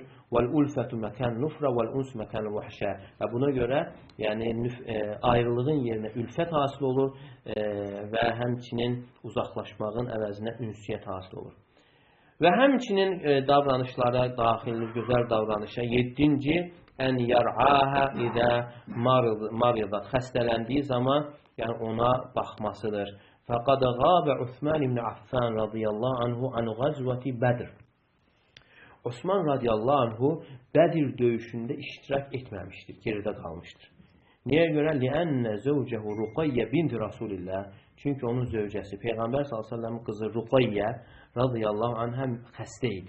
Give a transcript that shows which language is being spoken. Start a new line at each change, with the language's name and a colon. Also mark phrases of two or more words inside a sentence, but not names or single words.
Arabic: والألفة مكان النفرة والأنس مكان الوحشة.
Azerbaijani: Və buna görə, yəni ayrılığın yerinə ülfət hasil olur və həmçinin uzaqlaşmağın əvəzinə ünsiyyət hasil olur. Və həmçinin davranışlara daxildir, gözəl davranışa.
Arabic: 7-ci أن يرعاها إذا مرضت.
Azerbaijani: Xəstələndiyi zaman yəni ona baxmasıdır.
Arabic: فقد غاب عثمان بن عفان رضي الله عنه عن غزوة بدر.
Azerbaijani: Osman
Arabic: رضي الله عنه
Azerbaijani: Bədir döyüşündə iştirak etməmişdir, geridə qalmışdır. Niyə görə?
Arabic: لأن زوجته رقية بنت رسول الله.
Azerbaijani: Çünki onun zövcəsi Peyğəmbər s.ə.v qızı Ruqayyə
Arabic: رضي الله عنها
Azerbaijani: xəstə idi.